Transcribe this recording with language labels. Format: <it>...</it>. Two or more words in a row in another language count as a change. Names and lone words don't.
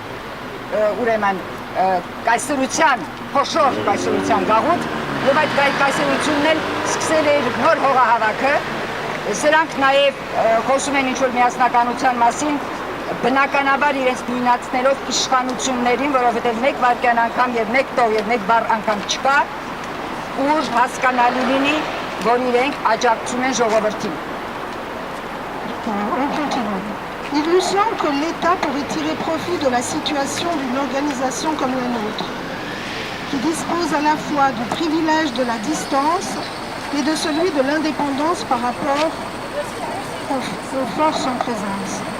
<hy>ուրեմն կայսրության, խոշոր կայսրության գաղութ, եւ այդ կայսրությունն էլ սկսել է իր նոր հողահավաքը, սրանք նաեւ խոսում են ինչ-որ միասնականության մասին, բնականաբար իրենց նույնացնելով իշխանություններին, որովհետեւ մեկ վայրկյան անգամ եւ մեկ տող եւ մեկ բառ անգամ չկա, ուր հասկանալի լինի, որ իրենք աջակցում են ժողովրդին։</hy> <fr>Il nous semble que l'État pourrait tirer profit de la situation d'une organisation comme la nôtre, qui dispose à la fois du privilège de la distance et de celui de l'indépendance par rapport aux forces en présence.</fr>